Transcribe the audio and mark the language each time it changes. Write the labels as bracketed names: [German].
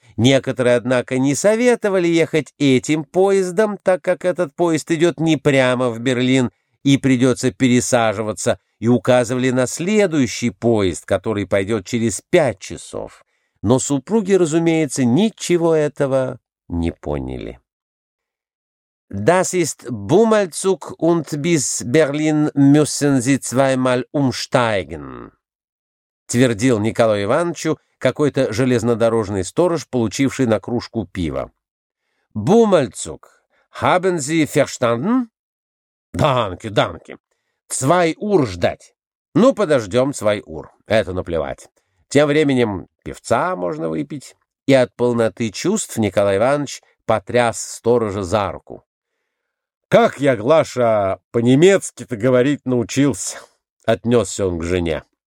[Russian] Некоторые, однако, не советовали ехать этим поездом, так как этот поезд идет не прямо в Берлин, и придется пересаживаться, и указывали на следующий поезд, который пойдет через 5 часов. Но супруги, разумеется, ничего этого не поняли. [German] Das ist Bummelzug und bis Berlin müssen Sie zweimal umsteigen, [Russian] твердил Николаю Ивановичу какой-то железнодорожный сторож, получивший на кружку пива. [German] Бумальцук, haben Sie verstanden? Danke, danke. Zwei Uhr [Russian] ждать. Ну, подождем [German] zwei Uhr. [Russian] Это наплевать. Тем временем пивца можно выпить. И от полноты чувств Николай Иванович потряс сторожа за руку. Как я, Глаша, по-немецки-то говорить научился, отнесся он к жене.